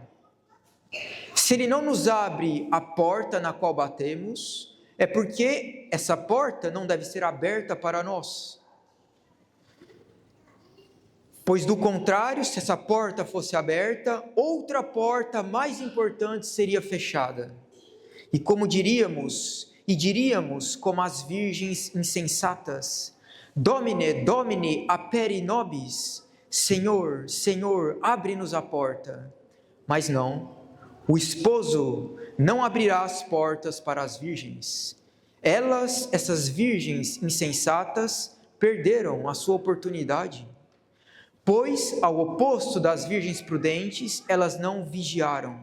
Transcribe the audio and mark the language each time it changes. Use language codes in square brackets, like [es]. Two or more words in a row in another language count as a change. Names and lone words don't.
[pt] Se Ele não nos abre a porta na qual batemos, é porque essa porta não deve ser aberta para nós. Pois do contrário, se essa porta fosse aberta, outra porta mais importante seria fechada. E como diríamos como as virgens insensatas: [la] Domine, Domine, aperi nobis, [pt] Senhor, Senhor, abre-nos a porta. Mas não, o esposo não abrirá as portas para as virgens. Essas virgens insensatas, perderam a sua oportunidade. Pois, ao oposto das virgens prudentes, elas não vigiaram.